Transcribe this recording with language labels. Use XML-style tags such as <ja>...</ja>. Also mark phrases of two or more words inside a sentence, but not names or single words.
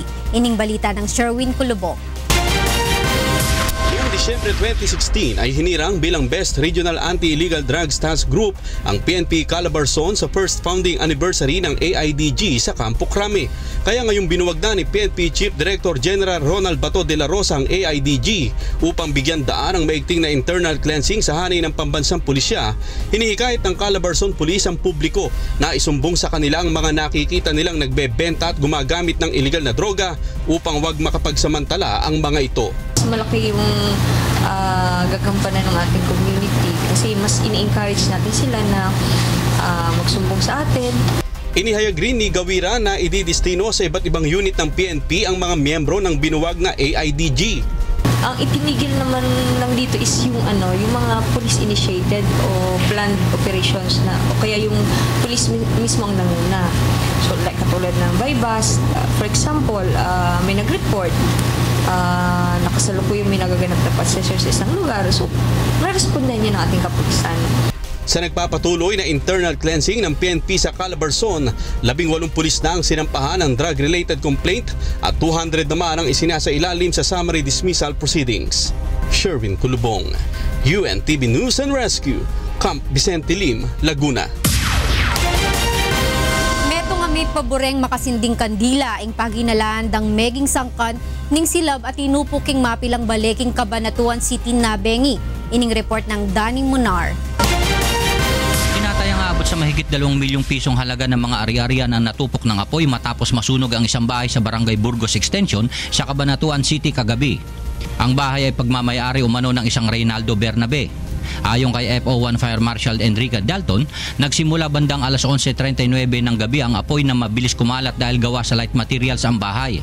<pam>Ining balita ng Sherwin Kulubong.</pam> <tl>Disyembre 2016 ay hinirang bilang Best Regional Anti-Illegal Drugs Task Group ang PNP Calabar Zone sa</tl> <en>first founding anniversary</en> <tl>ng AIDG sa Campo Crame. Kaya ngayong binuwagda ni PNP Chief Director General Ronald Bato de la Rosa ang AIDG upang bigyan daan ang maigting na</tl> <en>internal cleansing</en> <tl>sa hanay ng pambansang pulisya, hinihikayat ng Calabar Zone Police ang publiko na isumbong sa kanila ang mga nakikita nilang nagbebenta at gumagamit ng illegal na droga upang wag makapagsamantala ang mga ito. Malaki yung gagampanan ng ating community kasi mas ini-encourage natin sila na magsumbong sa atin. Inihayag rin ni Gawira na ididestino sa iba't ibang unit ng PNP ang mga miyembro ng binuwag na AIDG. Ang itinigil naman lang dito is yung yung mga</tl> <en>police initiated</en> <tl>o</tl> <en>planned operations</en> <tl>na o kaya yung police mismo ang nanguna. So like katulad ng bypass,</tl> <en>for example,</en> <tl>may nag-report nakasalukuyan may nagaganap na passenger sa isang lugar. So, marespondan niya ng ating kapulisan. Sa nagpapatuloy na</tl> <en>internal cleansing</en> <tl>ng PNP sa Calabarzon, 18 pulis na ang sinampahan ng</tl> <en>drug-related complaint</en> <tl>at 200 naman ang isinasailalim sa</tl> <en>summary dismissal proceedings.</en> <tl>Sherwin Kulubong, UNTV News and Rescue, Camp Vicente Lim, Laguna.</tl> <pam>May paboreng makasinding kandila ing paginalaan dang meging sangkan ning silab at inupuking mapilang baleking Cabanatuan City Nabengi. Ining report ng Danny Munar.</pam> <tl>Tinatayang aabot sa mahigit 2 milyong pisong halaga ng mga ari-arian ang natupok ng apoy matapos masunog ang isang bahay sa Barangay Burgos Extension sa Cabanatuan City kagabi. Ang bahay ay pagmamayari umano ng isang Reynaldo Bernabe. Ayon kay FO1 Fire Marshal Enrique Dalton, nagsimula bandang alas 11:39 ng gabi ang apoy na mabilis kumalat dahil gawa sa</tl> <en>light materials</en> <tl>ang bahay.</tl>